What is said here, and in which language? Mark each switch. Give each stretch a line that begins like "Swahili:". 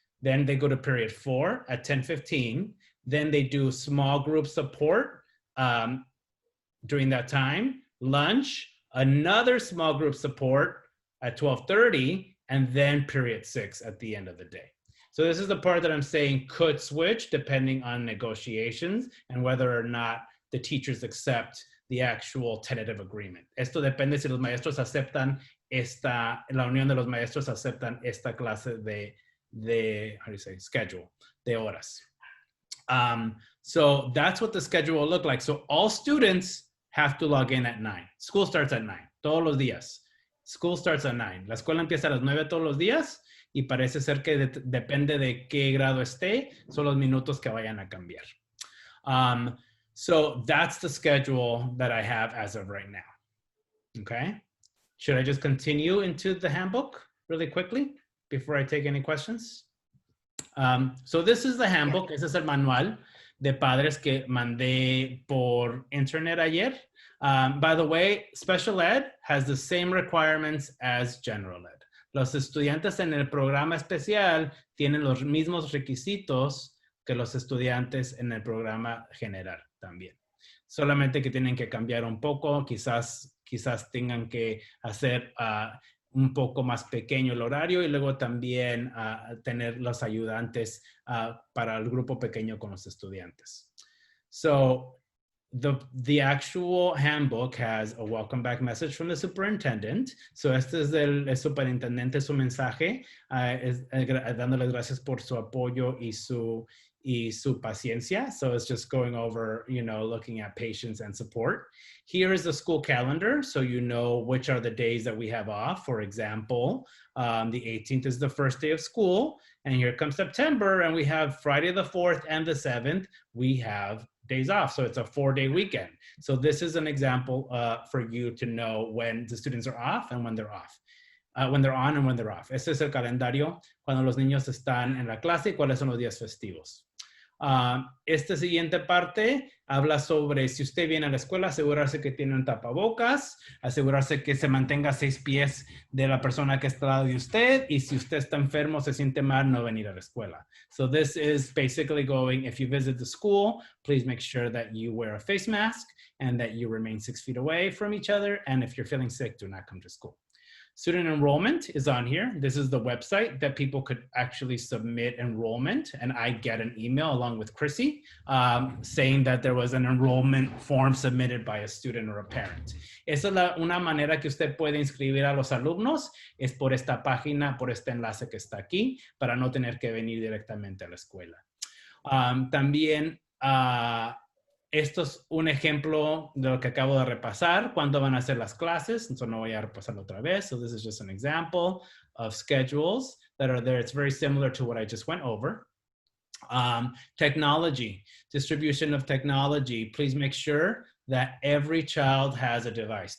English: Then they go to period 4 at 10:15. Then they do small group support during that time, lunch, another small group support at 12:30, and then period 6 at the end of the day. So this is the part that I'm saying could switch depending on negotiations and whether or not the teachers accept the actual tentative agreement.
Spanish: Esto depende si los maestros aceptan la unión de los maestros aceptan esta clase de
English: how do you say, schedule,
Spanish: de horas.
English: So that's what the schedule will look like. So all students have to log in at 9. School starts at 9,
Spanish: todos los días.
English: School starts at 9.
Spanish: La escuela empieza a las 9 todos los días y parece ser que depende de qué grado esté, son los minutos que vayan a cambiar.
English: So that's the schedule that I have as of right now. Okay. Should I just continue into the handbook really quickly before I take any questions? So this is the handbook.
Spanish: Ese es el manual de padres que mandé por internet ayer.
English: By the way, special ed has the same requirements as general ed.
Spanish: Los estudiantes en el programa especial tienen los mismos requisitos que los estudiantes en el programa general también. Solamente que tienen que cambiar un poco, quizás tengan que hacer un poco más pequeño el horario y luego también tener los ayudantes para el grupo pequeño con los estudiantes.
English: So the actual handbook has a welcome back message from the superintendent.
Spanish: So este es el superintendente, su mensaje, dándoles gracias por su apoyo y su paciencia.
English: So it's just going over, looking at patience and support. Here is the school calendar. So you know which are the days that we have off. For example, the 18th is the first day of school. And here comes September. And we have Friday the 4th and the 7th. We have days off. So it's a 4-day weekend. So this is an example for you to know when the students are off and when they're off. When they're on and when they're off.
Spanish: Este es el calendario cuando los niños están en la clase y cuáles son los días festivos. Esta siguiente parte habla sobre si usted viene a la escuela, asegurarse que tiene un tapabocas, asegurarse que se mantenga a 6 pies de la persona que está al lado de usted, y si usted está enfermo, se siente mal, no venir a la escuela.
English: So this is basically going, if you visit the school, please make sure that you wear a face mask and that you remain 6 feet away from each other. And if you're feeling sick, do not come to school. Student enrollment is on here. This is the website that people could actually submit enrollment, and I get an email along with Chrissy saying that there was an enrollment form submitted by a student or a parent.
Spanish: Esa es una manera que usted puede inscribir a los alumnos, es por esta página, por este enlace que está aquí, para no tener que venir directamente a la escuela. También esto es un ejemplo de lo que acabo de repasar. ¿Cuándo van a ser las clases? Entonces no voy a repasarlo otra vez.
English: So this is just an example of schedules that are there. It's very similar to what I just went over. Technology, distribution of technology. Please make sure that every child has a device.